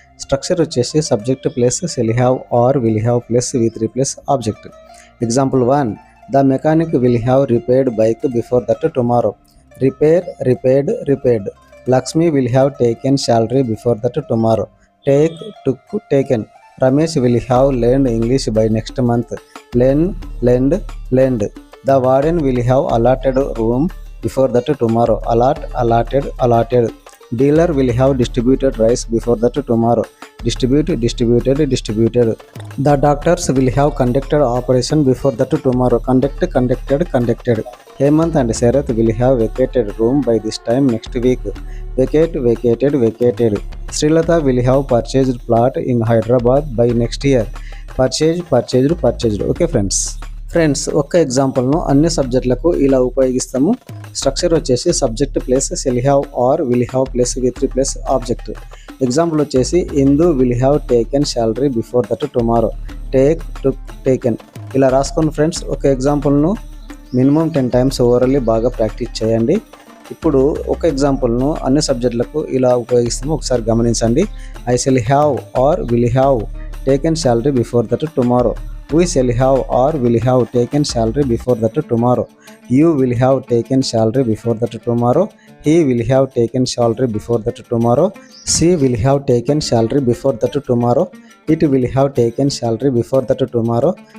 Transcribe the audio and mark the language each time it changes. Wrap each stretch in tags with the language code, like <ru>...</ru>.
<en>Structure వచ్చేసి subject plus shall have or will have plus V3 plus object. Example 1, the mechanic will have repaired bike before that tomorrow. Repair, repaired, repaired. Lakshmi will have taken salary before that tomorrow. Take, took, taken. Ramesh will have learned English by next month. Learn, learned, learned. The warden will have allotted room before that tomorrow. Allot, allotted, allotted. Dealer will have distributed rice before that tomorrow. Distribute, distributed, distributed. The doctors will have conducted operation before that tomorrow. Conduct, conducted, conducted. Hemant and Sarath will have vacated room by this time next week. Vacate, vacated, vacated. Srilata will have purchased plot in Hyderabad by next year. Purchased, purchased, purchased. Okay friends.</en> <te>Friends, ఒక్క ఎగ్జాంపుల్ను అన్ని సబ్జెక్టులకు ఇలా ఉపయోగిస్తాము.</te> <en>Structure వచ్చేసి subject plus shall have or will have plus V3 plus object. Example వచ్చేసి Indu will have taken salary before that tomorrow. Take, took, taken.</en> <te>ఇలా రాసుకోండి friends. ఒక ఎగ్జాంపుల్ను minimum 10 times ఓవరాల్లీ బాగా ప్రాక్టీస్ చేయండి. ఇప్పుడు ఒక ఎగ్జాంపుల్ను అన్ని సబ్జెక్టులకు ఇలా ఉపయోగిస్తాము. ఒకసారి గమనించండి.</te> <en>I shall have or will have taken salary before that tomorrow. We shall have or will have taken salary before that tomorrow. You will have taken salary before that tomorrow. He will have taken salary before that tomorrow. She will have taken salary before that tomorrow. It will have taken salary before that tomorrow.</en>